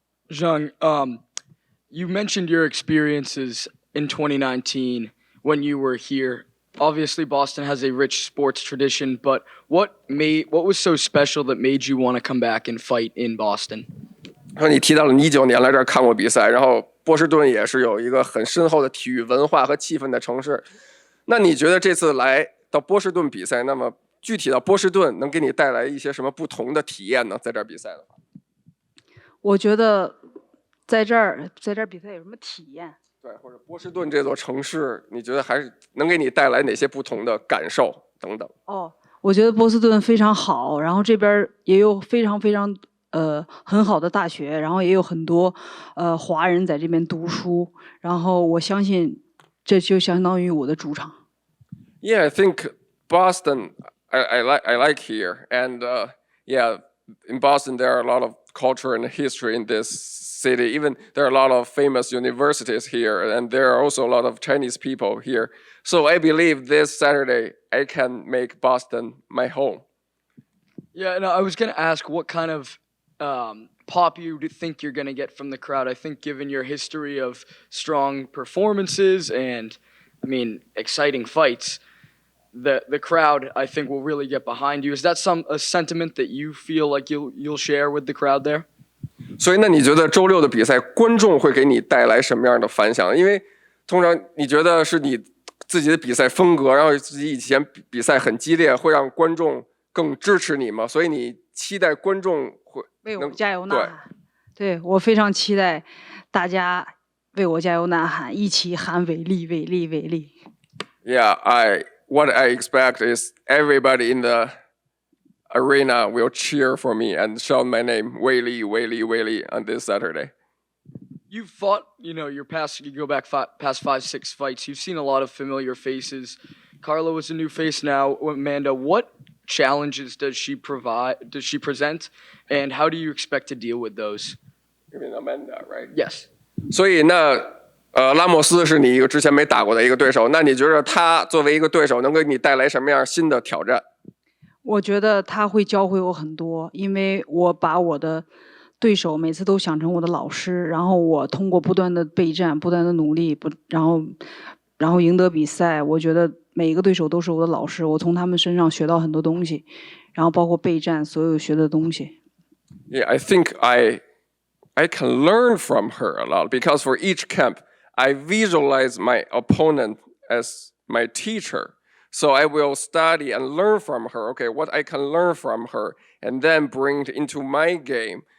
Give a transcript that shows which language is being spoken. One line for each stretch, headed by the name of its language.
English: Zhang, you mentioned your experiences in 2019 when you were here. Obviously, Boston has a rich sports tradition, but what was so special that made you want to come back and fight in Boston?
Chinese: 然后你提到了你19年来这儿看过比赛，然后波士顿也是有一个很深厚的体育文化和气氛的城市。那你觉得这次来到波士顿比赛，那么具体到波士顿能给你带来一些什么不同的体验呢？在这儿比赛的话，我觉得在这儿比赛有什么体验？对，或者波士顿这座城市，你觉得还是能给你带来哪些不同的感受等等？我觉得波士顿非常好，然后这边也有非常很好的大学，然后也有很多华人在这边读书，然后我相信这就相当于我的主场。
English: Yeah, I think Boston. I like here, and yeah, in Boston there are a lot of culture and history in this city. Even there are a lot of famous universities here, and there are also a lot of Chinese people here. So I believe this Saturday I can make Boston my home. Yeah, and I was gonna ask what kind of pop you think you're gonna get from the crowd. I think given your history of strong performances and, I mean, exciting fights, the crowd I think will really get behind you. Is that a sentiment that you feel like you'll share with the crowd there?
Chinese: 所以，那你觉得周六的比赛，观众会给你带来什么样的反响？因为通常你觉得是你自己的比赛风格，然后自己以前比赛很激烈，会让观众更支持你吗？所以你期待观众会为我加油呐喊。对，我非常期待大家为我加油呐喊，一起喊伟力，伟力，伟力。
English: Yeah, what I expect is everybody in the arena will cheer for me and shout my name, Weili, Weili, Weili, on this Saturday. You've fought, you go back past 5-6 fights. You've seen a lot of familiar faces. Carla is a new face now. Amanda, what challenges does she present, and how do you expect to deal with those? You mean Amanda, right? Yes.
Chinese: 所以拉莫斯是你之前没打过的一个对手，那你觉得他作为一个对手能给你带来什么样新的挑战？我觉得他会教会我很多，因为我把我的对手每次都想成我的老师，然后我通过不断的备战、不断的努力，然后赢得比赛。我觉得每一个对手都是我的老师，我从他们身上学到很多东西，然后包括备战所有学的东西。
English: Yeah, I think I can learn from her a lot because for each camp, I visualize my opponent as my teacher. So I will study and learn from her, okay, what I can learn from her, and then bring it into my game.